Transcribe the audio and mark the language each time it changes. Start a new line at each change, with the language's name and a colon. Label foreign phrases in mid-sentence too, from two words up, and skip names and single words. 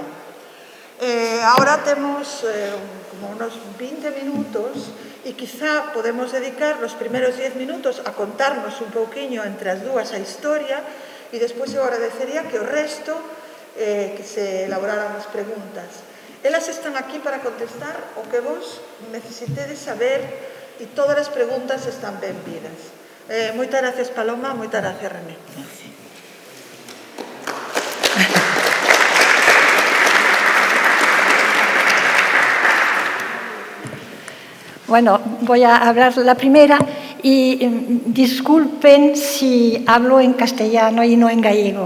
Galician: Agora temos como unos 20 minutos e quizá podemos dedicar os primeiros 10 minutos a contarnos un pouquiño entre as dúas a historia e despois eu agradecería que o resto que se elaboraran as preguntas. Elas están aquí para contestar o que vos necesitedes saber e todas as preguntas están benvidas. Moitas gracias, Paloma, moitas gracias, René.
Spanish: Bueno, voy a hablar la primera y disculpen si hablo en castellano y no en gallego.